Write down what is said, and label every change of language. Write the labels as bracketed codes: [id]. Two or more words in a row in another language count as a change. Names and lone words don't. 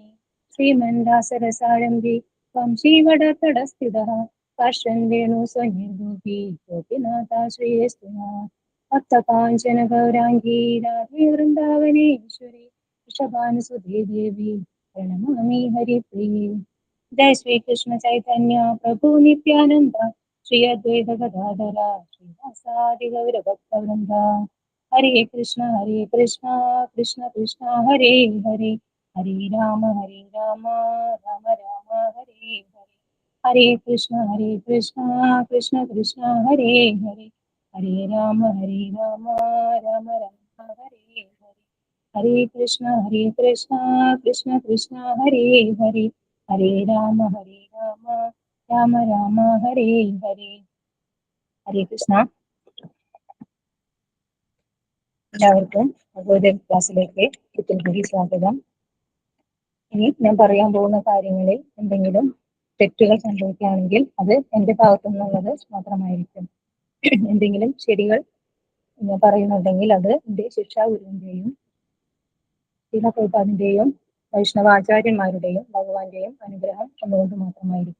[sa] ശ്രീമന്ദാസരസാരംഭി വംശീവടതടസ്ഥിതഃ കാശ്യൻ വേണു സ്വനിർഗോപി ഗോപിനാഥ ശ്രീയസ്തുനാ. ഭക്തകാഞ്ചന ഗൗരാംഗീ രാധേ വൃന്ദാവനേശ്വരി വൃഷഭാനുസുതേ ദേവി പ്രണമാമി ഹരിപ്രിയേ. जय श्री कृष्ण चैतन्य प्रभु नित्यानंद श्री अद्वैत गदाधर श्रीवासादि गौर भक्त वृंदा. ഹരേ കൃഷ്ണ കൃഷ്ണ കൃഷ്ണ ഹരേ ഹരേ, ഹരേ രാമ രാമ രാമ ഹരേ ഹരേ. ഹരേ കൃഷ്ണ കൃഷ്ണ കൃഷ്ണ ഹരേ ഹരേ, ഹരേ രാമ രാമ രാമ ഹരേ ഹരേ. ഹരേ കൃഷ്ണ കൃഷ്ണ കൃഷ്ണ ഹരേ ഹരേ, ഹരേ രാമ രാമ രാമ ഹരേ ഹരേ. ഹരേ കൃഷ്ണ. [ml] എല്ലാവർക്കും ഭഗവത് ക്ലാസ്സിലേക്ക് ഒരിക്കൽ കൂടി സ്വാഗതം. ഇനി ഞാൻ പറയാൻ പോകുന്ന കാര്യങ്ങളിൽ എന്തെങ്കിലും തെറ്റുകൾ സംഭവിക്കുകയാണെങ്കിൽ അത് എന്റെ ഭാഗത്തു നിന്നുള്ളത് മാത്രമായിരിക്കും. എന്തെങ്കിലും ശരികൾ പറയുന്നുണ്ടെങ്കിൽ അത് എന്റെ ശിക്ഷാഗുരുവിന്റെയും ശീലപ്രഭുപാദിന്റെയും വൈഷ്ണവാചാര്യന്മാരുടെയും ഭഗവാന്റെയും അനുഗ്രഹം ഒന്നുകൊണ്ട് മാത്രമായിരിക്കും.